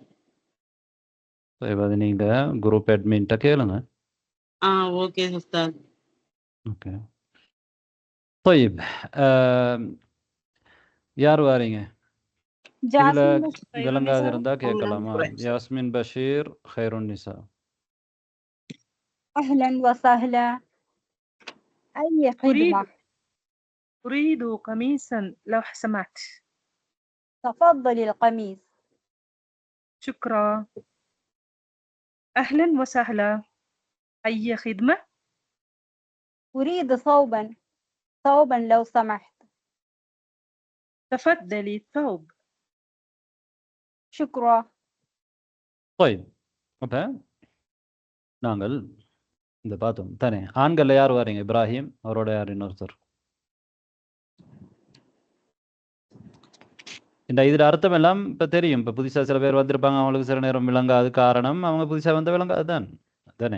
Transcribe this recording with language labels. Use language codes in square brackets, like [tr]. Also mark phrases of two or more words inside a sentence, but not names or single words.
[ta] அது நீங்க குரூப் அட்மின்ட்ட கேளுங்க. ஓகே உஸ்தாத். ஓகே. طيب யார் வாரீங்க? இதுல விளங்காது இருந்தா கேட்கலாமா? யாஸ்மின் பஷீர் خيرுன் நிசா. [ar] أهلا وسهلا أي خدمة. أريد قميصا لو سمحت. تفضل القميص. شكرا. أهلا وسهلا أي خدمة. أريد ثوبا لو سمحت. تفضلي الثوب. شكرا. [ta] طيب அப்ப நாங்கள் இந்த பார்த்தோம் தானே. ஆண்கள்ல யார் வாரீங்க? இப்ராஹிம், அவரோட யார் இன்னொருத்தர்? இந்த இதில் அர்த்தம் எல்லாம் இப்போ தெரியும். இப்போ புதுசாக சில பேர் வந்திருப்பாங்க, அவங்களுக்கு சில நேரம் விளங்காது. காரணம் அவங்க புதுசாக வந்த விளங்காது தான் தானே.